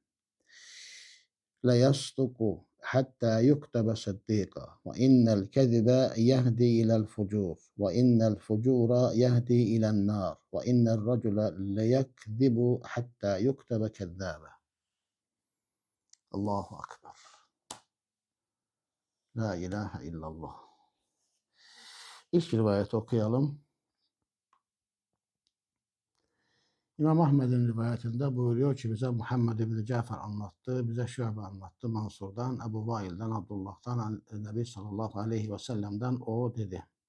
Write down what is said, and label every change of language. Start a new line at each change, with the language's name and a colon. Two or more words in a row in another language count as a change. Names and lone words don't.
Arabic: ليصدق حتى يكتب صديقا وإن الكذب يهدي إلى الفجور وإن الفجور يهدي إلى النار وإن الرجل ليكذب حتى يكتب كذابا. الله أكبر. لا إله إلا الله.
Turkish: İlk rivayeti okuyalım. İmam Ahmed'in rivayetinde buyuruyor ki bize Muhammed ibn Cafer anlattı, bize Şuabe anlattı, Mansur'dan, Ebu Vail'den, Abdullah'tan, Nebi
Arabic: صلى الله عليه وسلم'den
Turkish: o dedi.